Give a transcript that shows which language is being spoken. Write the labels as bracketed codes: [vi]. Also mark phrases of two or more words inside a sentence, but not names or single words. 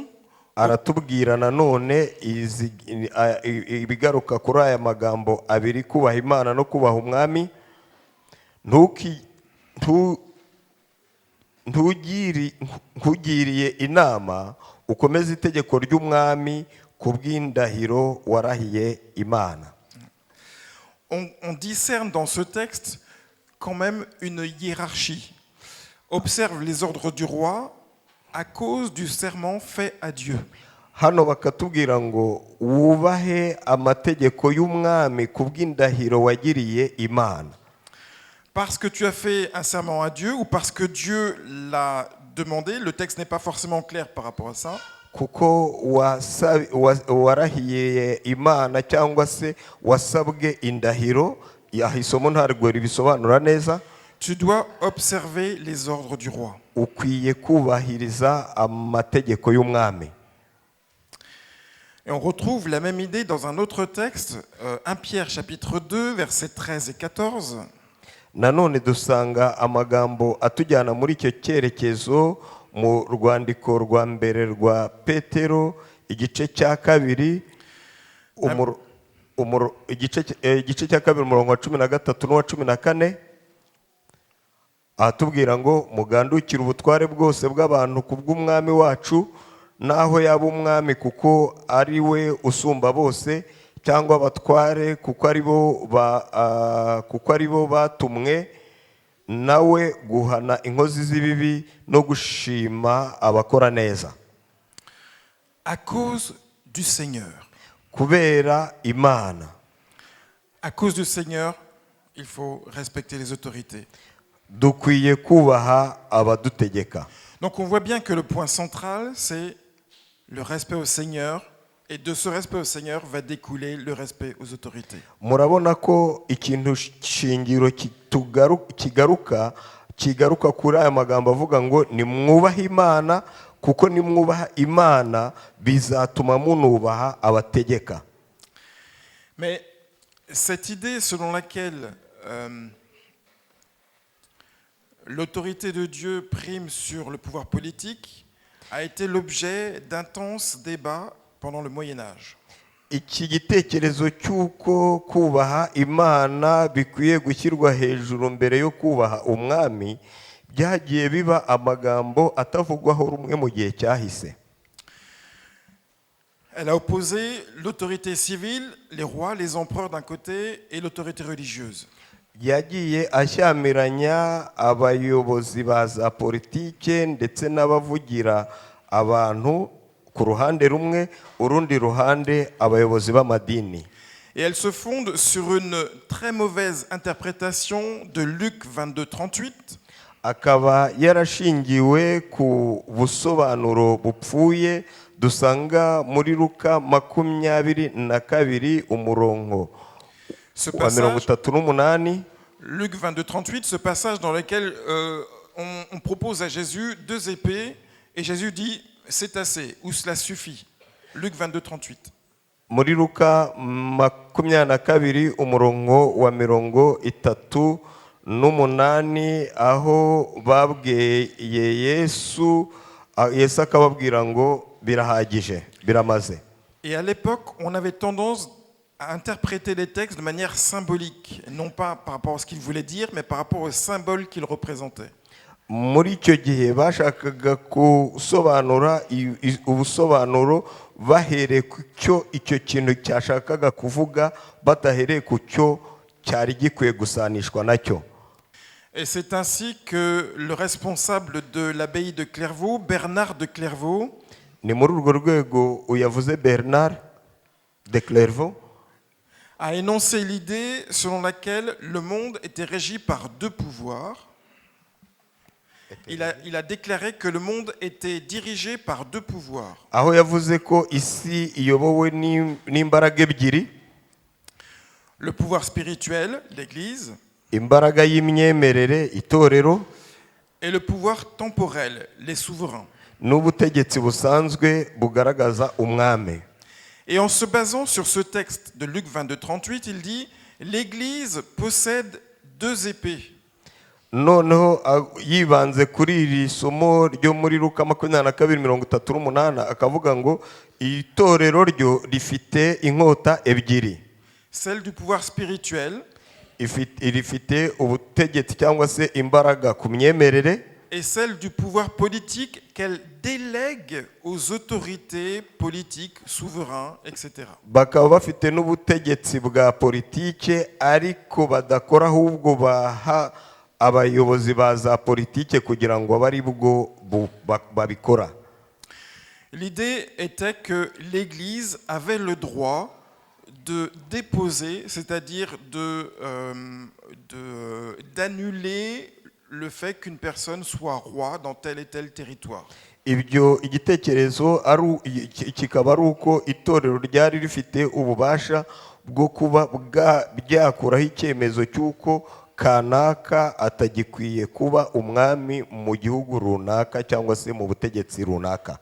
[rw] Aratubwira nanone ibigaruka kuri aya magambo abiri, kubaha Imana no kubaha umwami. Ntugiriye inama ukomeze itegeko ry'umwami ku bw'indahiro warahiye Imana. [fr] On discerne dans ce texte quand même une hiérarchie. Observe les ordres du roi à cause du serment fait à Dieu. [rw] Hano bakatubwira ngo wubahe amategeko y'umwami ku bw'indahiro wagiriye Imana. [fr] Parce que tu as fait un serment à Dieu ou parce que Dieu l'a demandé, le texte n'est pas forcément clair par rapport à ça. [rw] Kuko warahiye Imana cyangwa se wasabwe indahiro, isomo ntarwo ribisobanura neza. [fr] Tu dois observer les ordres du roi. [rw] Ukwiye kubahiriza amategeko y'umwami. [fr] Et on retrouve la même idée dans un autre texte, 1 Pierre chapitre 2, versets 13 et 14. [rw] Nanone dusanga amagambo atujyana muri icyo cyerekezo mu rwandiko rwa mbere rwa Petero igice cya kabiri igice cya kabiri umurongo wa 13 n'uwa 14. Ahatubwira ngo mugandukire ubutware bwose bw'abantu ku bw'umwami wacu, naho yaba umwami kuko ari we usumba bose, cyangwa abatware kuko ari bo batumwe nawe guhana inkozi z'ibibi no gushima abakora neza. [fr] À cause du Seigneur. [rw] Kubera Imana. [fr] À cause du Seigneur, il faut respecter les autorités. [rw] Dukwiye kubaha abadutegeka. [fr] Donc on voit bien que le point central, c'est le respect au Seigneur, et de ce respect au Seigneur va découler le respect aux autorités. [rw] Murabona ko ikintu shingiro kigaruka kuri aya magambo avuga ngo nimwubaha Imana, kuko nimwubaha Imana bizatuma munubaha abategeka. [fr] Mais cette idée selon laquelle l'autorité de Dieu prime sur le pouvoir politique a été l'objet d'intenses débats pendant le Moyen Âge. [rw] Iki gitekerezo cy'uko kubaha Imana bikwiye gushyirwa hejuru mbere yo kubaha umwami byagiye biba amagambo atavugwaho rumwe mu gihe cyahise. [fr] Elle a opposé l'autorité civile, les rois, les empereurs d'un côté, et l'autorité religieuse. [rw] Yagiye ashyamiranya abayobozi ba za politike ndetse n'abavugira abantu ku ruhande rumwe, urundi ruhande abayobozi b'amadini. [fr] Et elle se fonde sur une très mauvaise interprétation de Luc 22:38. [rw] Akaba yarashingiwe ku busobanuro bupfuye dusanga muri Luka 22 umurongo wa 38. [fr] Luc 22:38, ce passage dans lequel on propose à Jésus 2 épées et Jésus dit c'est assez ou cela suffit. Luc 22:38. [rw] Muri Luka 22 umurongo wa 38 aho babwiye Yesu akababwira ngo birahagije biramaze. [fr] Et à l'époque, on avait tendance à interpréter les textes de manière symbolique, non pas par rapport à ce qu'ils voulaient dire, mais par rapport au symbole qu'ils représentaient. [rw] Muri icyo gihe bashakaga gusobanura ubusobanuro bahereye ku cyo icyo kintu cyashakaga kuvuga, batahereye ku cyo cyari gikwiye gusanishwa nacyo. [fr] Et c'est ainsi que le responsable de l'abbaye de Clairvaux, Bernard de Clairvaux, [rw] ni muri urwo rwego uyavuze Bernard de Clairvaux, [fr] a énoncé l'idée selon laquelle le monde était régi par 2 pouvoirs. Il a déclaré que le monde était dirigé par 2 pouvoirs. [rw] Aho yavuze ko isi iyobowe n'imbaraga ebyiri. [fr] Le pouvoir spirituel, l'Église, [rw] imbaraga y'imyemerere itorero, [fr] et le pouvoir temporel, les souverains. [rw] N'ubutegetsi busanzwe bugaragaza umwami. [fr] Et en se basant sur ce texte de Luc 22:38, il dit l'Église possède 2 épées. [rw] Noneho yibanze kuri iri somo ryo muri Luka 22:38 akavuga ngo itorero ryo rifite inkota ebyiri. [fr] Celle du pouvoir spirituel, [rw] rifite ubutegetsi cyangwa se imbaraga ku myemerere, [fr] est celle du pouvoir politique qu'elle délègue aux autorités politiques, souverains, etc. [rw] bakaba bafite n'ubutegetsi bwa politike ariko badakora ahubwo baha abayobozi ba za politike kugira ngo abe ari bwo babikora. [fr] L'idée était que l'Église avait le droit de déposer, c'est-à-dire d'annuler le fait qu'une personne soit roi dans tel et tel territoire. [rw] Ibyo igitekerezo kikaba ari uko itorero ryari rifite ububasha bwo kuba byakuraho icyemezo cy'uko kanaka atagikwiye kuba umwami mu gihugu runaka cyangwa se mu butegetsi runaka.